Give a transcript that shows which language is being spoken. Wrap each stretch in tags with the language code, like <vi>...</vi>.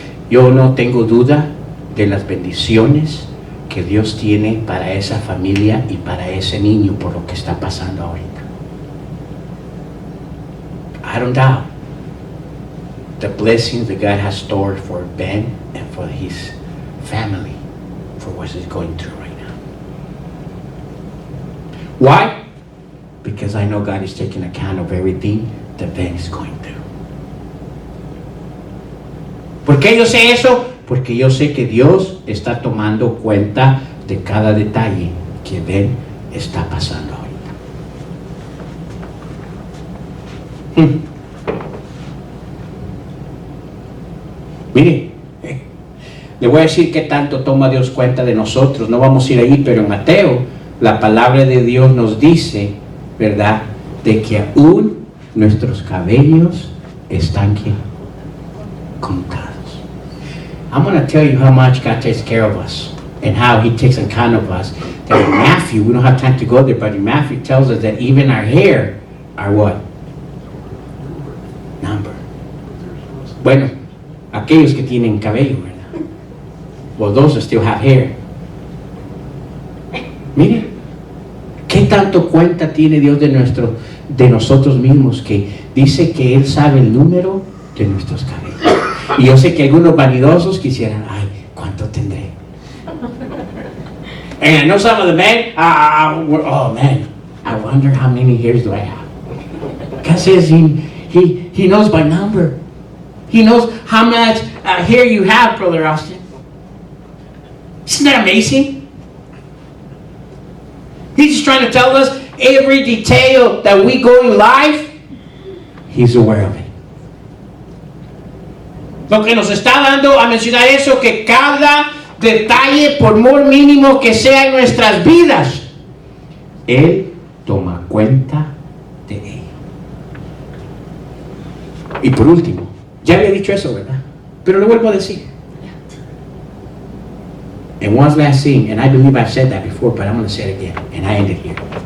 <es>Yo no tengo duda de las bendiciones que Dios tiene para esa familia y para ese niño por lo que está pasando ahorita.</es> <en>I don't doubt the blessings that God has stored for Ben and for his family for what he's going through right now. Why? Because I know God is taking account of everything that Ben is going through.</en> <es>¿Por qué yo sé eso? Porque yo sé que Dios está tomando cuenta de cada detalle que Ben está pasando ahorita. Mire, le voy a decir qué tanto toma Dios cuenta de nosotros. No vamos a ir ahí, pero en Mateo, la palabra de Dios nos dice, ¿verdad?, de que aún nuestros cabellos están contados.</es> <en>I'm going to tell you how much God takes care of us and how He takes account of us. That in Matthew, we don't have time to go there, but in Matthew tells us that even our hair are what? Number.</en> <es>Bueno, aquellos que tienen cabello, ¿verdad?</es> <en>Well, those that still have hair.</en> <es>Mire, ¿qué tanto cuenta tiene Dios de nosotros mismos, que dice que Él sabe el número de nuestros cabellos? Y yo sé que algunos vanidosos quisieran, ¿cuánto tendré?</es> <en>And I know some of the men, oh man, I wonder how many hairs do I have. God says he knows by number. He knows how much hair you have, Brother Austin. Isn't that amazing? He's just trying to tell us every detail that we go in life, He's aware of it.</en> <es>Lo que nos está dando a mencionar eso, que cada detalle, por muy mínimo que sea en nuestras vidas, Él toma cuenta de ello. Y por último, ya había dicho eso, ¿verdad? Pero lo vuelvo a decir.</es> <en>And one last thing, and I believe I've said that before, but I'm going to say it again, and I end it here.</en>